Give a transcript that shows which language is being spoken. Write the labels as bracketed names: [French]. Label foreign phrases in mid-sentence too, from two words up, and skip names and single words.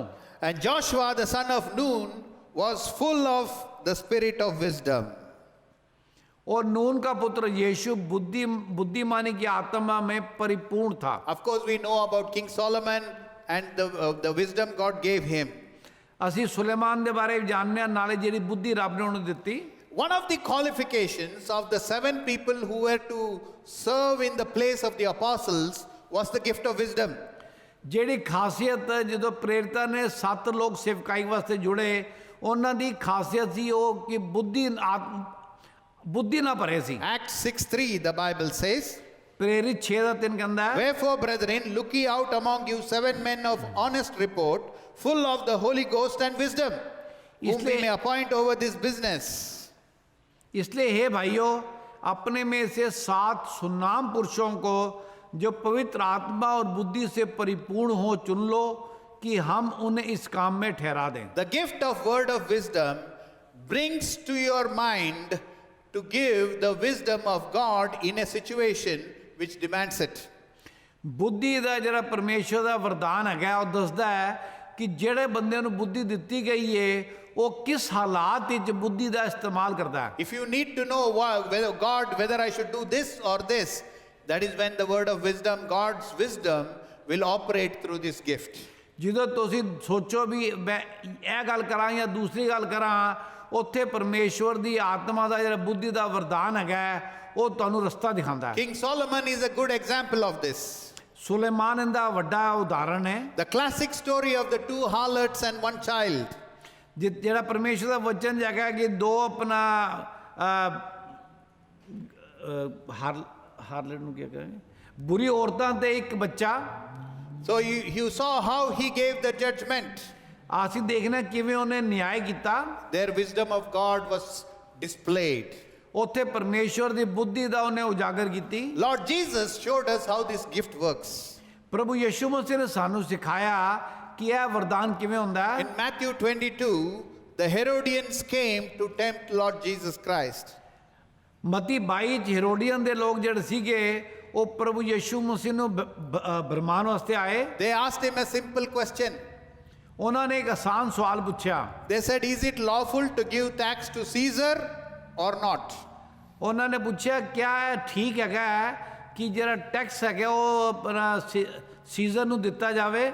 [English] And Joshua the son of Nun was full of the spirit of wisdom. [Hindi] और नून का पुत्र यीशु बुद्धिमानी की आत्मा में परिपूर्ण था। [English] Of course we know about King Solomon and the wisdom God gave him. [Punjabi] ਅਸੀਂ ਸੁਲੇਮਾਨ ਦੇ ਬਾਰੇ ਜਾਣਦੇ ਹਾਂ ਨਾਲੇ ਜਿਹੜੀ ਬੁੱਧੀ ਰੱਬ ਨੇ ਉਹਨੂੰ ਦਿੱਤੀ। [English] One of the qualifications of the 7 people who were to serve in the place of the apostles was the gift of wisdom. [Punjabi] ਜਿਹੜੀ ਖਾਸੀਅਤ ਜਦੋਂ ਪ੍ਰੇਰਿਤਾਂ ਨੇ 7 ਲੋਕ ਸੇਵਕਾਈ ਵਾਸਤੇ ਜੁੜੇ ਉਹਨਾਂ ਦੀ ਖਾਸੀਅਤ ਸੀ ਉਹ ਕਿ ਬੁੱਧੀ ਨਾਲ ਭਰੇ ਸੀ। [English] Acts 6:3 the Bible says. [Punjabi] ਪ੍ਰੇਰਿਤ 6:3 ਕਹਿੰਦਾ ਹੈ, [English] Wherefore, brethren, look ye out among you 7 men of honest report, full of the Holy Ghost and wisdom, whom we may appoint over this business. [Hindi] इसलिए हे भाइयों अपने में से 7 सुनाम पुरुषों को जो पवित्र आत्मा और बुद्धि से परिपूर्ण हो चुन लो कि हम उन्हें इस काम में ठहरा दें। [English] The gift of word of wisdom brings to your mind to give the wisdom of God in a situation which demands it. [Punjabi] ਬੁੱਧੀ ਦਾ ਜਿਹੜਾ ਪਰਮੇਸ਼ਰ ਦਾ ਵਰਦਾਨ ਹੈਗਾ ਉਹ ਦੱਸਦਾ ਹੈ ਕਿ ਜਿਹੜੇ ਬੰਦੇ ਨੂੰ ਬੁੱਧੀ ਦਿੱਤੀ ਗਈ ਏ ਉਹ ਕਿਸ ਹਾਲਾਤ ਵਿੱਚ ਬੁੱਧੀ ਦਾ ਇਸਤੇਮਾਲ ਕਰਦਾ ਹੈ। [English] If you need to know whether I should do this or this, that is when the word of wisdom, God's wisdom, will operate through this gift. [Punjabi] ਜਦੋਂ ਤੁਸੀਂ ਸੋਚੋ ਵੀ ਮੈਂ ਇਹ ਗੱਲ ਕਰਾਂ ਜਾਂ ਦੂਸਰੀ ਗੱਲ ਕਰਾਂ, ਉੱਥੇ ਪਰਮੇਸ਼ਵਰ ਦੀ ਆਤਮਾ ਦਾ ਜਿਹੜਾ ਬੁੱਧੀ ਦਾ ਵਰਦਾਨ ਹੈਗਾ ਉਹ ਤੁਹਾਨੂੰ ਰਸਤਾ ਦਿਖਾਉਂਦਾ ਹੈ। [English] King Solomon is a good example of this. [Punjabi] ਸੁਲੇਮਾਨ ਇਹਦਾ ਵੱਡਾ ਉਦਾਹਰਣ ਹੈ। [English] The classic story of the two harlots and one child. [Punjabi] ਜਿਹੜਾ ਪਰਮੇਸ਼ਵਰ ਦਾ ਵਚਨ ਹੈਗਾ ਕਿ ਦੋ ਆਪਣਾ ਹਾਰਲਟ ਨੂੰ ਕੀ ਕਹਿੰਦੇ, ਬੁਰੀ ਔਰਤਾਂ ਤੇ ਇੱਕ ਬੱਚਾ। [English] So you saw how he gave the judgment. [Punjabi] ਅਸੀਂ ਦੇਖਣਾ ਕਿਵੇਂ ਉਹਨੇ ਨਿਆਂ ਕੀਤਾ। [English] Their wisdom of God was displayed. [Punjabi] ਉੱਥੇ ਪਰਮੇਸ਼ਵਰ ਦੀ ਬੁੱਧੀ ਦਾ ਉਹਨੇ ਉਜਾਗਰ ਕੀਤੀ। [English] Lord Jesus showed us how this gift works. [Punjabi] ਪ੍ਰਭੂ ਯਿਸੂ ਮਸੀਹ ਨੇ ਸਾਨੂੰ ਸਿਖਾਇਆ ਕਿ ਇਹ ਵਰਦਾਨ ਕਿਵੇਂ ਹੁੰਦਾ ਹੈ। [English] In Matthew 22, the Herodians came to tempt Lord Jesus Christ. [Punjabi] ਮਤੀ 22 ਚ ਹੈਰੋਡੀਅਨ ਦੇ ਲੋਕ ਜਿਹੜੇ ਸੀਗੇ ਉਹ ਪ੍ਰਭੂ ਯਿਸੂ ਮਸੀਹ ਨੂੰ ਬਰਮਾਨ ਵਾਸਤੇ ਆਏ। [English] They asked him a simple question. [Punjabi] ਉਹਨਾਂ ਨੇ ਇੱਕ ਆਸਾਨ ਸਵਾਲ ਪੁੱਛਿਆ। [English] They said, is it lawful to give tax to Caesar or not? [Punjabi] ਉਹਨਾਂ ਨੇ ਪੁੱਛਿਆ ਕਿਆ ਇਹ ਠੀਕ ਹੈਗਾ ਕਿ ਜਿਹੜਾ ਟੈਕਸ ਹੈਗਾ ਉਹ ਆਪਣਾ ਸੀਜ਼ਰ ਨੂੰ ਦਿੱਤਾ ਜਾਵੇ।